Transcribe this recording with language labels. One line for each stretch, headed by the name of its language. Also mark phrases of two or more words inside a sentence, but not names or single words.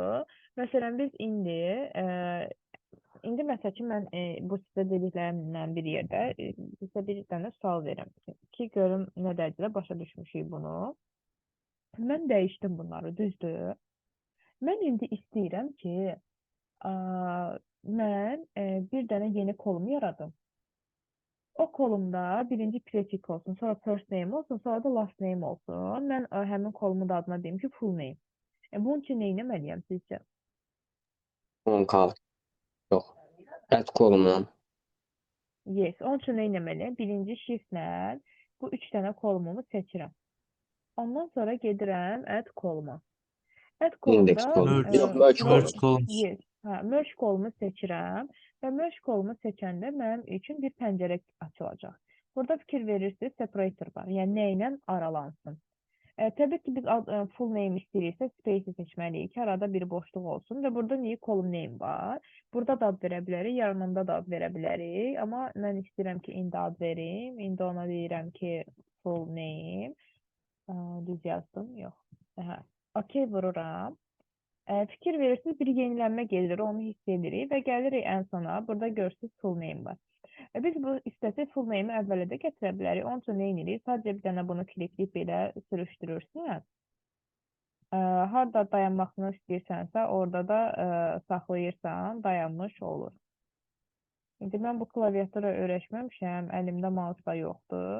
Azerbaijani: Məsələn, biz indi məsəl üçün mən bu sizə dediklərimlə bir yerdə sizə bir dənə sual verirəm ki, görüm nə dərəcədə başa düşmüşük bunu. Mən dəyişdim bunları, düzdür? Mən indi istəyirəm ki, mən bir dənə yeni kolum yaradım. O kolumda birinci prefix olsun, sonra
English: first name
Azerbaijani: olsun, sonra da
English: last name
Azerbaijani: olsun. Mən həmin kolumun da adına deyim ki,
English: full name.
Azerbaijani: Bunun üçün nə etməliyəm sizcə? On kal. Yox. Ət kolumdan. Yes, onun üçün nə etməliyəm? Birinci shift-lə bu 3 dənə kolumumu seçirəm. Ondan sonra gedirəm add koluma. Add Index kolumda kolum. Merge, Yox, merge kolum.
English: merge columns.
Azerbaijani: yes, merge kolumu seçirəm və merge kolumu seçəndə mənim üçün bir pəncərə açılacaq. Burada fikir verirsiniz, separator var. Yəni nə ilə aralansın. Təbii ki, biz
English: full name
Azerbaijani: istəyiriksə space seçməliyik ki, arada bir boşluq olsun və burada
English: new column name
Azerbaijani: var. Burada da ad verə bilərik, yanında da ad verə bilərik. Amma mən istəyirəm ki, indi ad verim. İndi ona deyirəm ki,
English: full name.
Azerbaijani: Düz yazdım, yox. Hə. OK vururam. Fikir verirsiniz, bir yenilənmə gedir, onu hiss edirik və gəlirik ən sona. Burada görürsünüz
English: full name
Azerbaijani: var. Biz bu istəsək
English: full name-i
Azerbaijani: əvvələ də gətirə bilərik. Onun üçün nə edirik? Sadəcə bir dənə bunu klikləyib belə sürüşdürürsən. Harda dayanmasını istəyirsənsə, orada da saxlayırsan, dayanmış olur. İndi mən bu klaviatura öyrəşməmişəm, əlimdə mouse da yoxdur.